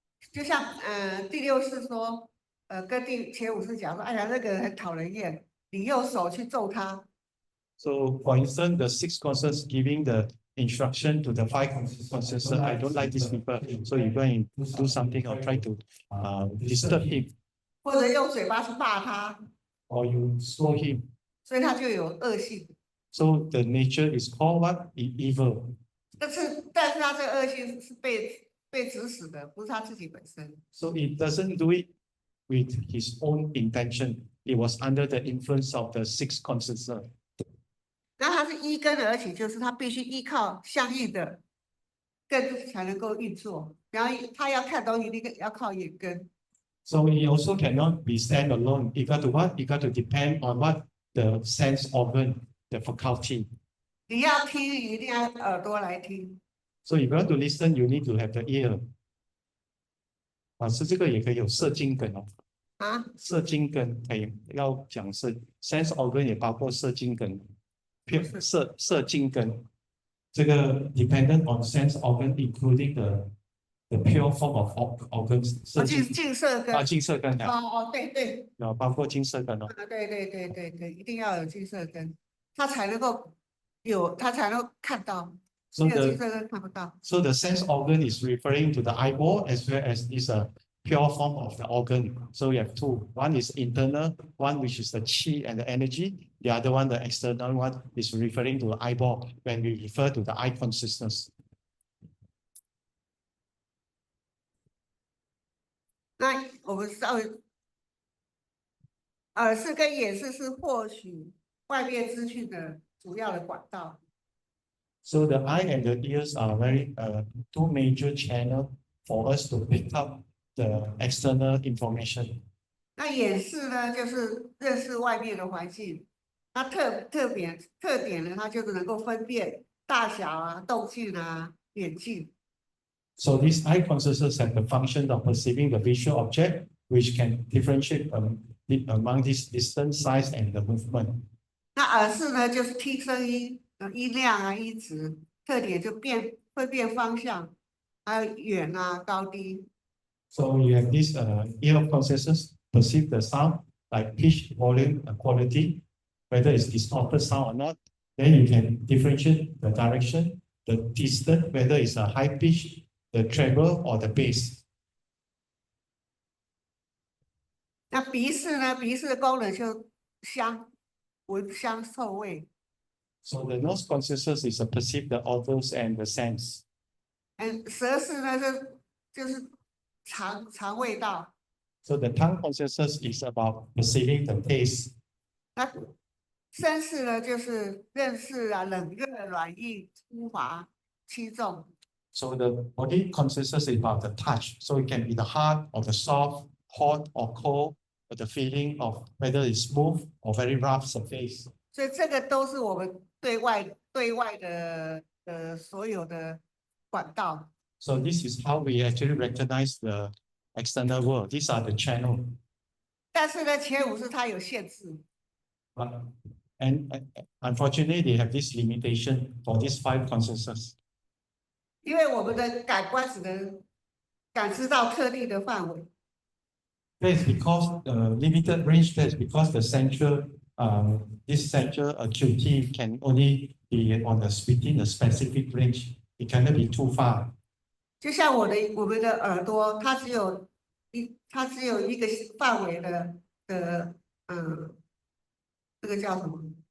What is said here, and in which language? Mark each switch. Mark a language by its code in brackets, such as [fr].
[zh] 就像第六识说，跟前五识讲说，哎呀，那个人很讨人厌，你用手去揍他。 [en] So, for instance, the 6 consciousness giving the instruction to the 5 consciousness, I don't like these people, so you go and do something or try to disturb him. [zh] 或者用嘴巴去骂他， [en] Or you slow him. [zh] 所以他就有恶性。 [en] So the nature is called what? Evil. [zh] 但是他这个恶性是被指使的，不是他自己本身。 [en] So it doesn't do it with his own intention. It was under the influence of the 6 consciousness. [zh] 那它是依根而起，就是它必须依靠相应的根才能够运作。然后它要看东西，一定要靠眼根。 [en] So it also cannot be stand alone. You got to what? You got to depend on what? The sense organ, the faculty. [zh] 你要听，一定要耳朵来听。 [en] So if you want to listen, you need to have the ear. [zh] 是这个也可以有射精根哦。啊？射精根可以要讲是 [en] sense organ [zh] 也包括射精根。射精根，这个 [en] dependent on sense organ, including the pure form of organs. [zh] 净色根。净色根。对。包括净色根哦。对，一定要有净色根，它才能够看到。 [en] So [zh] 没有净色根看不到。 [en] So the sense organ is referring to the eyeball as well as this pure form of the organ. So we have 2. One is internal, one which is the qi and the energy. The other one, the external one, is referring to the eyeball when we refer to the eye consciousness. [zh] 那我们稍微，耳识跟眼识是获取外面资讯的主要的管道。 [en] So the eye and the ears are very 2 major channels for us to pick up the external information. [zh] 那眼识呢，就是认识外面的环境。它特点呢，它就是能够分辨大小啊、动静啊、远近。 [en] So these eye consciousness have the function of perceiving the visual object, which can differentiate among this distance, size, and the movement. [zh] 那耳识呢，就是听声音，音量啊、音质，特点就会变方向，还有远啊、高低。 [en] So you have this ear processes perceive the sound like pitch, volume, and quality, whether it's distorted sound or not. Then you can differentiate the direction, the distance, whether it's a high pitch, the treble, or the bass. [zh] 那鼻识呢？鼻识的功能就闻香臭味。 [en] So the nose consciousness is to perceive the odors and the scents. [zh] 舌识呢就是尝味道。 [en] So the tongue consciousness is about perceiving the taste. [zh] 那身识呢就是认识啊，冷热、软硬、粗滑、轻重。 [en] So the body consciousness is about the touch. So it can be the hard or the soft, hot or cold, or the feeling of whether it's smooth or very rough surface. [zh] 所以这个都是我们对外的所有的管道。 [en] So this is how we actually recognize the external world. These are the channel. [zh] 但是呢，前五识它有限制。 [en] And unfortunately, they have this limitation for these 5 consciousnesses. [zh] 因为我们的感官只能感知到特定的范围。 [en] That's because limited range. That's because the central, this central acuity can only be within a specific range. It cannot be too far. [zh] 就像我们的耳朵，它只有一个范围的这个叫什么？